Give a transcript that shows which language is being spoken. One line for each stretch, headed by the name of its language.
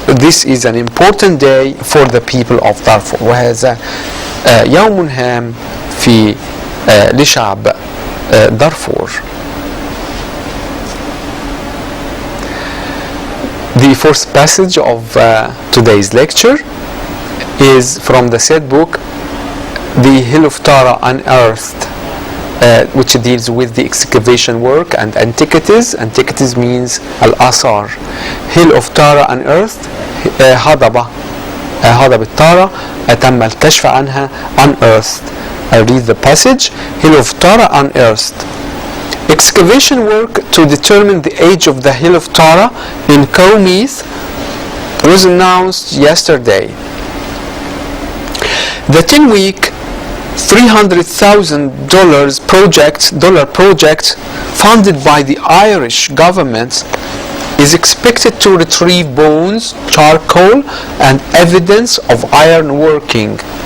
English: This is an important day for the people of Darfur.
Arabic: وهذا يوم هام لشعب دارفور.
English: The fourth passage of today's lecture is from the said book, The Hill of Tara Unearthed, which deals with the excavation work and antiquities. Antiquities means الآثار. Hill of Tara Unearthed,
Arabic: هضبة تارا تم الكشف عنها.
English: Unearthed. I read the passage. Hill of Tara Unearthed. Excavation work to determine the age of the Hill of Tara in Qawmith was announced yesterday. The 10-week $300,000 project funded by the Irish government is expected to retrieve bones, charcoal, and evidence of iron working.